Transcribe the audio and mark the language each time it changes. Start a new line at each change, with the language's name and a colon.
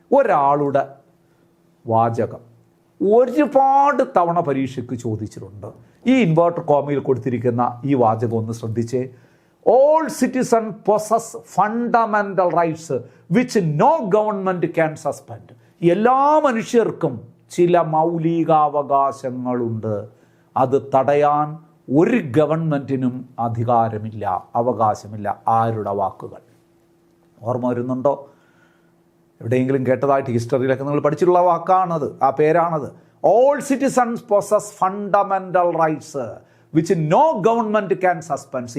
Malayalam: ഒരാളുടെ വാചകം ഒരുപാട് തവണ പരീക്ഷയ്ക്ക് ചോദിച്ചിട്ടുണ്ട്. ഈ ഇൻവേർട്ടർ കോമയിൽ കൊടുത്തിരിക്കുന്ന ഈ വാചകം ഒന്ന് ശ്രദ്ധിച്ചേ.
English: All citizens possess fundamental rights which no government can suspend.
Malayalam: എല്ലാ മനുഷ്യർക്കും ചില മൗലികാവകാശങ്ങളുണ്ട്. അത് തടയാൻ ഒരു ഗവൺമെൻറ്റിനും അധികാരമില്ല, അവകാശമില്ല. ആരുടെ വാക്കുകൾ ഓർമ്മ വരുന്നുണ്ടോ? എവിടെയെങ്കിലും കേട്ടതായിട്ട് ഹിസ്റ്ററിയിലൊക്കെ നിങ്ങൾ പഠിച്ചിട്ടുള്ള വാക്കാണത്, ആ പേരാണത്.
English: All citizens possess fundamental rights which no government can suspend.